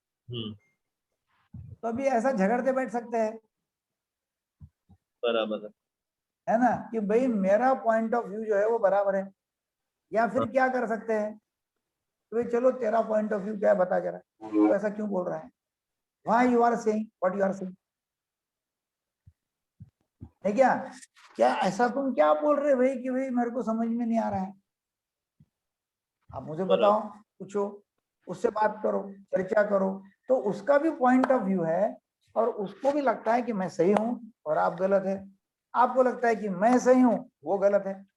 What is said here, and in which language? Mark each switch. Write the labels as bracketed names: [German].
[Hindi] तो अभी ऐसा झगड़ते बैठ सकते हैं? बराबर है ना, कि भाई मेरा पॉइंट ऑफ व्यू जो है वो बराबर है। या फिर क्या कर सकते हैं, तो चलो तेरा पॉइंट ऑफ व्यू क्या है बता जरा, तो ऐसा क्यों बोल रहा है, [English] why you are saying what you are saying? [Hindi] है क्या? क्या ऐसा तुम क्या बोल रहे भाई कि भाई मेरे को समझ में नहीं आ रहा है? आप मुझे बताओ, पूछो, उससे बात करो, चर्चा करो, तो उसका भी पॉइंट ऑफ व्यू है और उसको भी लगता है कि मैं सही हूं और आप गलत है, आपको लगता है कि मैं सही हूं, वो गलत है।